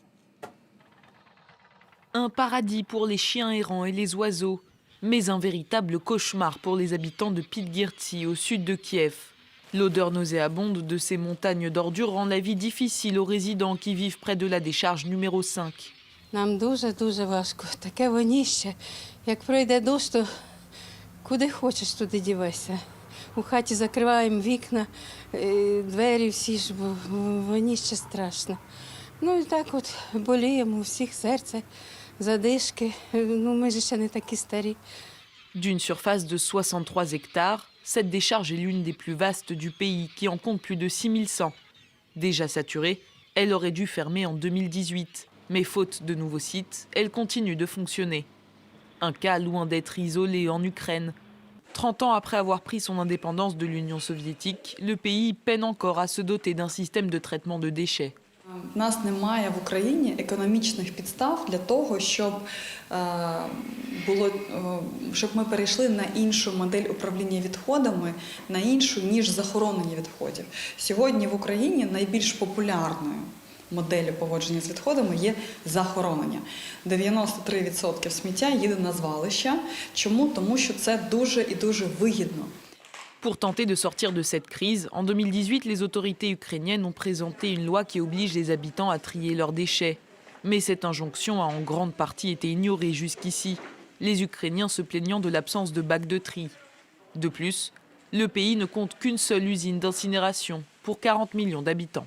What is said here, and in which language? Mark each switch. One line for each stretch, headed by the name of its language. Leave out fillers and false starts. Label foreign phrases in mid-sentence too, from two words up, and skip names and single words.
French: Un paradis pour les chiens errants et les oiseaux, mais un véritable cauchemar pour les habitants de Podgortsi, au sud de Kiev. L'odeur nauséabonde de ces montagnes d'ordures rend la vie difficile aux résidents qui vivent près de la décharge numéro 5.
Ukrainian: Нам дуже важко. Таке воніще. Як пройде дощ, то куди хочеш, туди дівайся. У хаті закриваємо вікна, двері всі ж, бо воніще страшно. Ну і так от боліємо, у всіх серце, задишки. Ну ми ж ще не такі старі.
French: D'une surface de 63 hectares, cette décharge est l'une des plus vastes du pays, qui en compte plus de 6100. Déjà saturée, elle aurait dû fermer en 2018. Mais faute de nouveaux sites, elle continue de fonctionner. Un cas loin d'être isolé en Ukraine. 30 ans après avoir pris son indépendance de l'Union soviétique, le pays peine encore à se doter d'un système de traitement de déchets.
Ukrainian: У нас немає в Україні економічних підстав для того, щоб ми перейшли на іншу модель управління відходами, на іншу, ніж захоронення відходів. Сьогодні в Україні найбільш популярною моделлю поводження з відходами є захоронення. 93% сміття їде на звалища. Чому? Тому що це дуже і дуже вигідно.
French: Pour tenter de sortir de cette crise, en 2018, les autorités ukrainiennes ont présenté une loi qui oblige les habitants à trier leurs déchets. Mais cette injonction a en grande partie été ignorée jusqu'ici, les Ukrainiens se plaignant de l'absence de bacs de tri. De plus, le pays ne compte qu'une seule usine d'incinération pour 40 millions d'habitants.